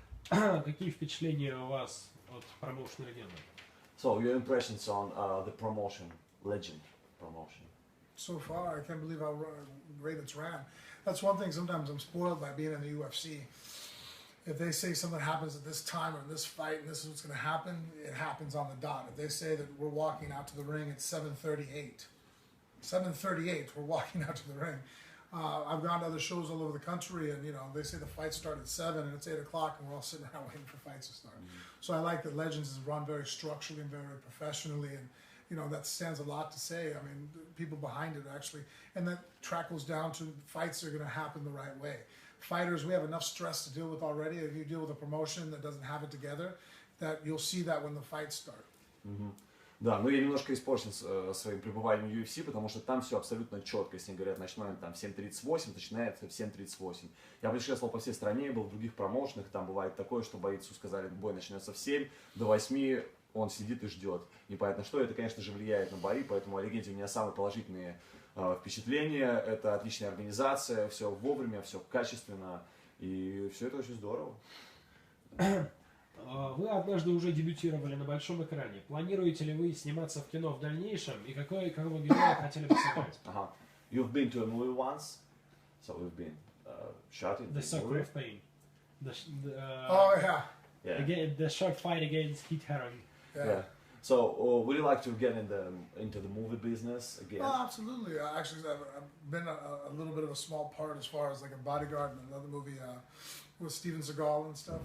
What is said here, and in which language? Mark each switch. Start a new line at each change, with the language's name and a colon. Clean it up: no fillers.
Russian: Какие впечатления у вас от промоушена легенды?
English: So your impressions on the promotion, legend promotion. So far, I can't believe how great it's ran. That's one thing, sometimes I'm spoiled by being in the UFC. If they say something happens at this time or in this fight and this is what's going to happen, it happens on the dot. If they say that we're walking out to the ring at 7:38, we're walking out to the ring. I've gone to other shows all over the country, and you know they say the fights start at 7 and it's 8 o'clock, and we're all sitting around waiting for fights to start. So I like that Legends is run very structurally and very professionally, and you know that stands a lot to say. I mean, people behind it actually, and that trickles down to fights are going to happen the right way. Fighters, we have enough stress to deal with already. If you deal with a promotion that doesn't have it together, that you'll see that when the fights start.
Russian: Да, но я немножко испорчен своим пребыванием в UFC, потому что там все абсолютно четко. Если говорят, начинаем там в 7:38, начинается в 7:38. Я путешествовал по всей стране, был в других промоушенах, там бывает такое, что бойцу сказали, бой начнется в 7, до 8 он сидит и ждет. Непонятно что, это, конечно же, влияет на бои, поэтому о легенде у меня самые положительные впечатления. Это отличная организация, все вовремя, все качественно, и все это очень здорово. Вы однажды уже дебютировали на большом экране. Планируете ли вы сниматься в кино в дальнейшем? И какого героя хотели бы сыграть?
English: You've been to a movie once, so we've been shot in The the Circle movie. of Pain. Oh yeah. Yeah. Again, the short fight against Kit Harington. Yeah. So, would you like to get into the movie business again? Oh, absolutely. Actually, I've been a little bit of a small part as far as like a bodyguard in another movie with Steven Seagal and stuff.